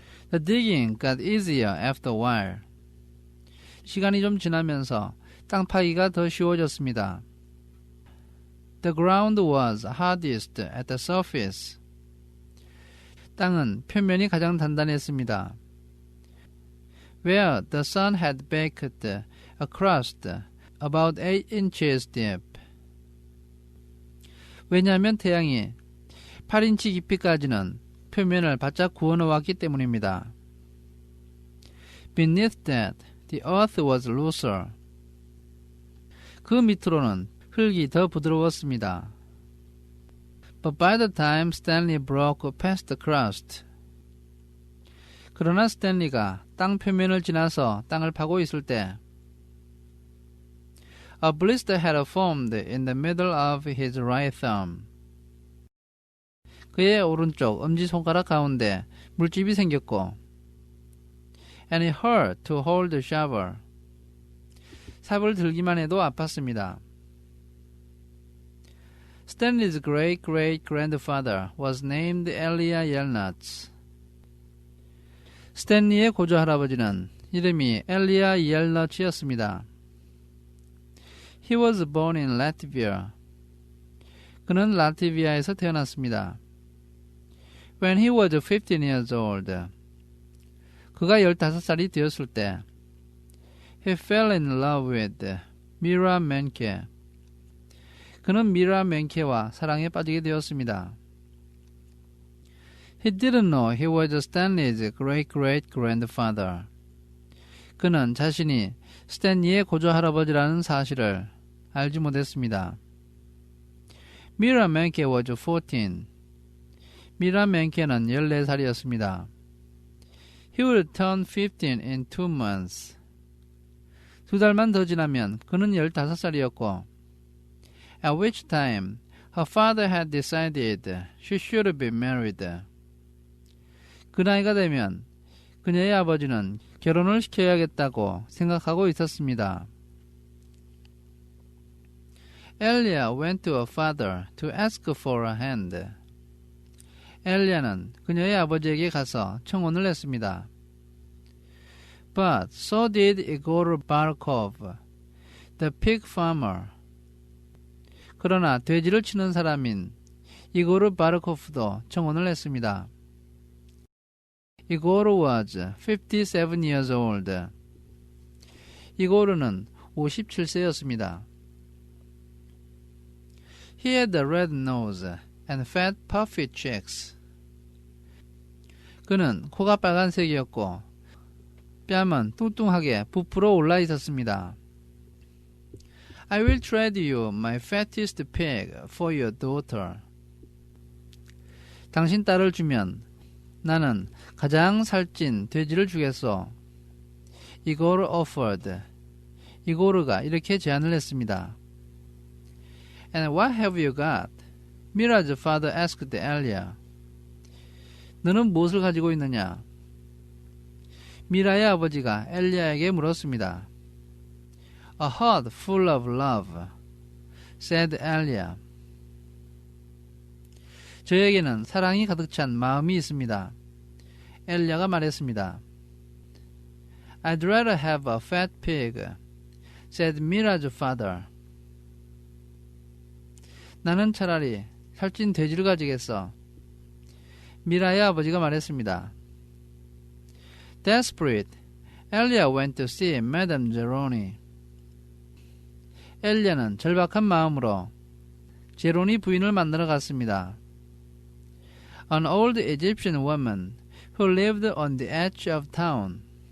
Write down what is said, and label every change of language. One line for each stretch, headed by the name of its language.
English: The digging got easier after a while.
Korean: 시간이 좀 지나면서 땅 파기가 더 쉬워졌습니다.
English: The ground was hardest at the surface.
Korean: 땅은 표면이 가장 단단했습니다.
English: Where the sun had baked a crust about 8 inches deep.
Korean: 왜냐하면 태양이 8인치 깊이까지는 표면을 바짝 구워놓았기 때문입니다.
English: Beneath that, the earth was looser.
Korean: 그 밑으로는 흙이 더 부드러웠습니다.
English: But by the time Stanley broke past the crust,
Korean: 그러나 스탠리가 땅 표면을 지나서 땅을 파고 있을 때
English: A blister had formed in the middle of his right thumb.
Korean: 그의 오른쪽 엄지손가락 가운데 물집이 생겼고
English: And it hurt to hold the shovel.
Korean: 삽을 들기만 해도 아팠습니다.
English: Stanley's great-great-grandfather was named Elia Yelnats.
Korean: 스탠리의 고조할아버지는 이름이 엘리아 옐너츠였습니다.
English: He was born in Latvia.
Korean: 그는 라트비아에서 태어났습니다.
English: When he was 15 years old,
Korean: 그가 15살이 되었을 때
English: He fell in love with Mira Menke.
Korean: 그는 미라 멘케와 사랑에 빠지게 되었습니다.
English: He didn't know he was Stanley's great-great-grandfather.
Korean: 그는 자신이 스탠리의 고조할아버지라는 사실을 알지 못했습니다.
English: Mira Menke was 14.
Korean: 미라 멘케는 14살이었습니다.
English: He would turn 15 in 2 months.
Korean: 2달만 더 지나면 그는 15살이었고
English: At which time her father had decided she should be married.
Korean: 그 나이가 되면 그녀의 아버지는 결혼을 시켜야겠다고 생각하고 있었습니다.
English: Elia went to her father to ask for a hand.
Korean: 엘리야는 그녀의 아버지에게 가서 청혼을 했습니다.
English: But so did Igor Barkov, the pig farmer.
Korean: 그러나 돼지를 치는 사람인 이고르 바르코프도 청혼을 했습니다.
English: 이고르 was 57 years old.
Korean: 이고르는 57세였습니다.
English: He had a red nose and fat puffy cheeks.
Korean: 그는 코가 빨간색이었고 뺨은 뚱뚱하게 부풀어 올라 있었습니다.
English: I will trade you my fattest pig for your daughter.
Korean: 당신 딸을 주면 나는 가장 살찐 돼지를 주겠소. 이고르
English: offered.
Korean: 이고르가 이렇게 제안을 했습니다.
English: And what have you got? Mira's father asked Elia.
Korean: 너는 무엇을 가지고 있느냐? 미라의 아버지가 엘리야에게 물었습니다.
English: A heart full of love, said Elia.
Korean: 저에게는 사랑이 가득 찬 마음이 있습니다. 엘리야가 말했습니다.
English: I'd rather have a fat pig, said Mira's father.
Korean: 나는 차라리 살찐 돼지를 가지겠어. 미라의 아버지가 말했습니다.
English: Desperate, Elia went to see Madame Zeroni.
Korean: 엘리야는 절박한 마음으로 제로니 부인을 만나러 갔습니다.
English: An old Egyptian woman who lived on the edge of town.